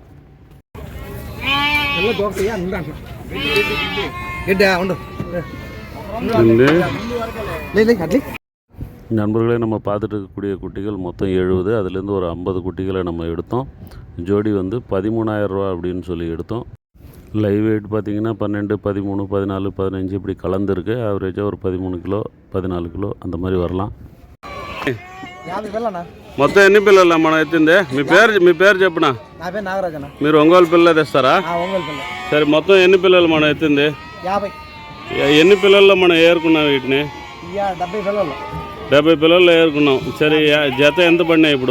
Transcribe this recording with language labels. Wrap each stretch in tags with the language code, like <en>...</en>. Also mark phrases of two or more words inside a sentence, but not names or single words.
<ta>நண்பர்களே, நம்ம பார்த்துட்டு இருக்கக்கூடிய குட்டிகள் மொத்தம் 70. அதுலேருந்து ஒரு 50 குட்டிகளை நம்ம எடுத்தோம். ஜோடி வந்து 13,000 ரூபா அப்படின்னு சொல்லி எடுத்தோம்.</ta> <en>live weight</en> <ta>பார்த்திங்கன்னா 12, 13, 14, 15 இப்படி கலந்துருக்கு. ஆவரேஜாக ஒரு 13 கிலோ 14 கிலோ அந்த மாதிரி வரலாம்.</ta> <te>మొత్తం ఎన్ని పిల్లలు మనం ఎత్తింది? మీ పేరు చెప్పునా? నా పేరు నాగరాజన్న. మీరు ఒంగోలు పిల్ల తెస్తారా? ఒంగోలు పిల్ల. సరే, మొత్తం ఎన్ని పిల్లలు మనం ఎత్తింది? 50. ఎన్ని పిల్లల్లో మనం ఏరుకున్నాం వీటిని? 70 పిల్లలు. 70 పిల్లల్లో ఏరుకున్నాం. సరే, జత ఎంత పడినాయి ఇప్పుడు?</te>